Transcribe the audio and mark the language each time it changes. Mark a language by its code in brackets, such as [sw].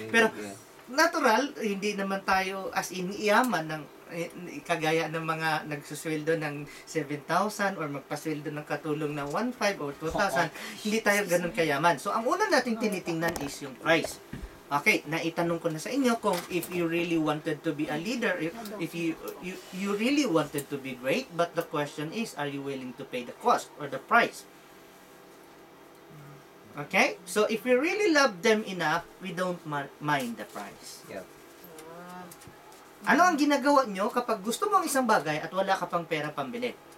[tl] Pero natural, hindi naman tayo as in iyaman ng kagaya ng mga nagsusweldo ng 7,000 or magpasweldo ng katulong ng 1,500 or 2,000. Hindi tayo ganun kayaman. So, ang una nating tinitingnan is yung price. [en] Okay, [tl] naitanong ko na sa inyo kung [en] if you really wanted to be a leader, if you really wanted to be great, but the question is, are you willing to pay the cost or the price? Okay? So, if we really love them enough, we don't mind the price. Yep. [tl] Ano ang ginagawa nyo kapag gusto mong isang bagay at wala ka pang pera pambili?